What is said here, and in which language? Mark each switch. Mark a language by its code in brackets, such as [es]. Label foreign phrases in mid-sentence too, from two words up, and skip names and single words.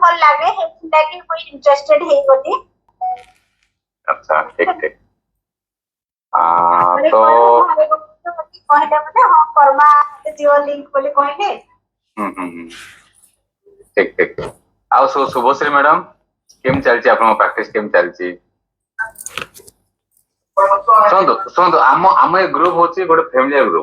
[or] ଭଲ ଲାଗେ ହେଥିଲାଗି ମୁଇଁ ଇଣ୍ଟରେଷ୍ଟେଡ ହେଇଗଲି। [hi] अच्छा ठीक ठीक [or] ତାପରେ तो ଘରେ କହିଲେ ମାନେ ହଁ କର୍ମା ଜିଓ ଲିଙ୍କ ବୋଲି କହିଲେ। [hi] ठीक ठीक [or] ଆଉ ଶୁଭଶ୍ରୀ ମ୍ୟାଡାମ କେମିତି ଚାଲିଛି ଆପଣଙ୍କ ପ୍ରାକ୍ଟିସ କେମିତି ଚାଲିଛି? ଶୁଣନ୍ତୁ ଶୁଣନ୍ତୁ ଆମ ଆମ ଏ ଗ୍ରୁପ ହଉଛି ଗୋଟେ ଫ୍ୟାମିଲି ଗ୍ରୁପ।